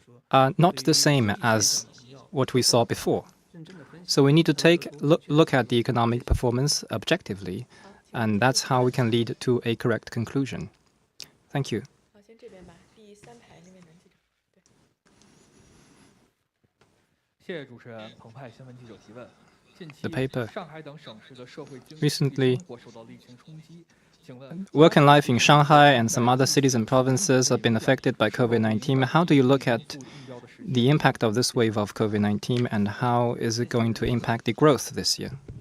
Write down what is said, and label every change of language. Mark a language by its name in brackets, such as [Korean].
[English] are not the same as what we saw before. So we need to look at the economic performance objectively, and that's how we can lead to a correct conclusion. Thank you. [Chinese] 好，先这边吧，第3排那边男记者。对。谢谢主持人。澎湃新闻记者提问：近期 [English] The paper. [Chinese] 上海等省市的社会经济 [English] Recently, [Chinese] 生活受到了疫情冲击。请问 [English] work and life in Shanghai and some other cities and provinces have been affected by COVID-19. How do you look at the impact of this wave of COVID-19 and how is it going to impact the growth this year?